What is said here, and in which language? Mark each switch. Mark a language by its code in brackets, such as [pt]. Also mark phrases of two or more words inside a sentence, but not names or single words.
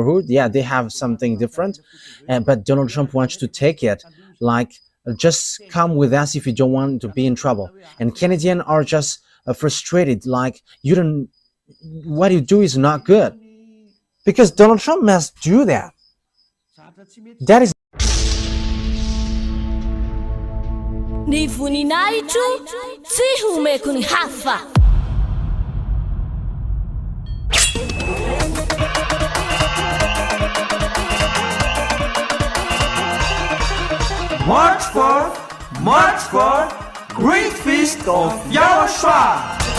[en] Yeah, they have something different, but Donald Trump wants to take it. Like just come with us if you don't want to be in trouble. And Canadians are just frustrated, like, you don't, what you do is not good. Because Donald Trump must do that. That is [mg] Ny voninahitro tsy homeko ny hafa. [en] March 4, Great Feast of YAHOSHUAH.